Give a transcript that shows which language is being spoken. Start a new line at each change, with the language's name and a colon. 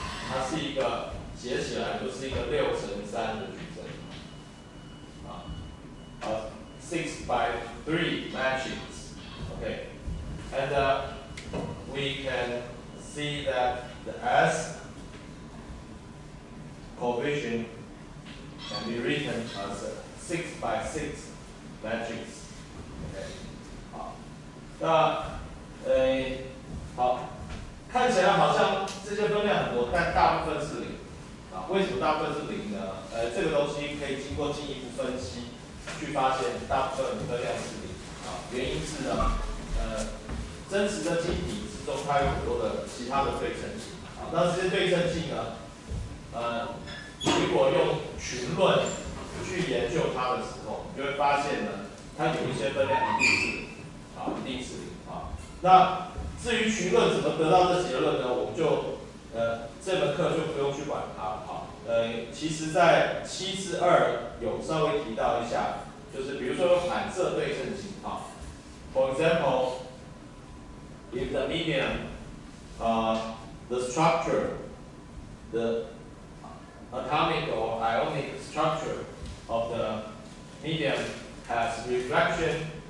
Chinese: 它是一个写起来就是一个6乘3的矩阵
English: 6 by 3 matrix. Okay, and we can see that the S coefficient can be written as a 6 by 6 matrix.
Chinese: Okay, 好，看起来好像这些分量很多，但大部分是0为什么大部分是0呢？这个东西可以经过进一步分析，去发现大部分分量是0原因是呢，真实的晶体之中它有很多的其他的对称性那这些对称性呢，如果用群论去研究它的时候，你就会发现呢，它有一些分量一定是一定是0那至于群论怎么得到这结论呢？我们就这门课就不用去管它其实在7至2有稍微提到一下，就是比如说有反射对称性
English: For example, if the medium, the structure, the atomic or ionic structure of the medium has reflection